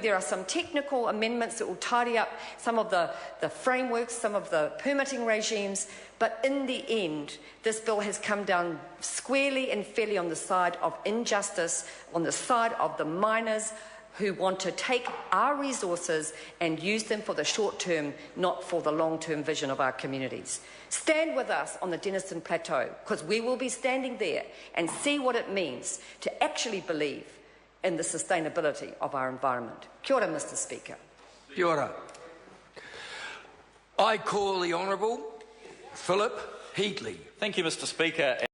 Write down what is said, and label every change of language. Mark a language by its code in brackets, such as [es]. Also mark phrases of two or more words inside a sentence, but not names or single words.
[en] There are some technical amendments that will tidy up some of the frameworks, some of the permitting regimes, but in the end, this bill has come down squarely and fairly on the side of injustice, on the side of the miners, who want to take our resources and use them for the short term, not for the long-term vision of our communities. Stand with us on the Denison Plateau, because we will be standing there, and see what it means to actually believe in the sustainability of our environment. [mi] Kia ora, [en] Mr. Speaker. [mi] Kia ora. [en] I call the Honourable Philip Heatley. Thank you, Mr. Speaker.